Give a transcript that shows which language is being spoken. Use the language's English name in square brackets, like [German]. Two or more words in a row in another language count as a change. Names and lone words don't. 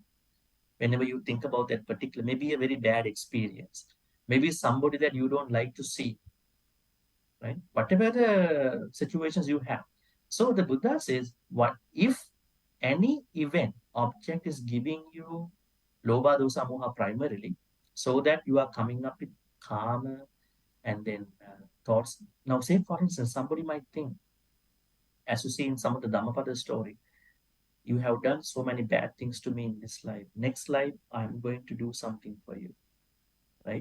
[English] Whenever you think about that particular, maybe a very bad experience, maybe somebody that you don't like to see, right? Whatever the situations you have. So the Buddha says, what if any event, object is giving you [Pali] Lobha, dosa, moha [English] primarily, so that you are coming up with karma and then thoughts. Now, say for instance, somebody might think, as you see in some of the Dhammapada story, you have done so many bad things to me in this life. Next life, I'm going to do something for you, right?